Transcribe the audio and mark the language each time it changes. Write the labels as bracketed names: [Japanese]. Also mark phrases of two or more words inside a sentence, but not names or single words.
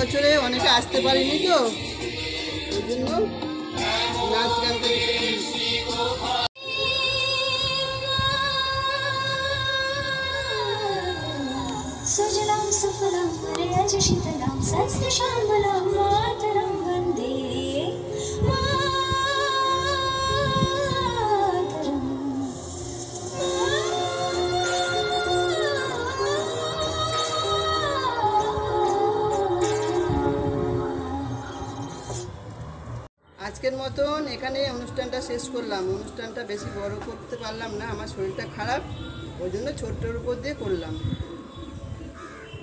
[Bangla] বছরে অনেকে আসতে পারেনি, তো ওই জন্য নাচ গান [Sanskrit] सुजलां सुफलां वरदज शीतलां सस्यश्यामलां मातरं वन्दे मातरम्। [Bangla] আজকের মতন এখানে অনুষ্ঠানটা শেষ করলাম। অনুষ্ঠানটা বেশি বড় করতে পারলাম না, আমার শরীরটা খারাপ, ওই জন্য ছোট্টর উপর দিয়ে করলাম।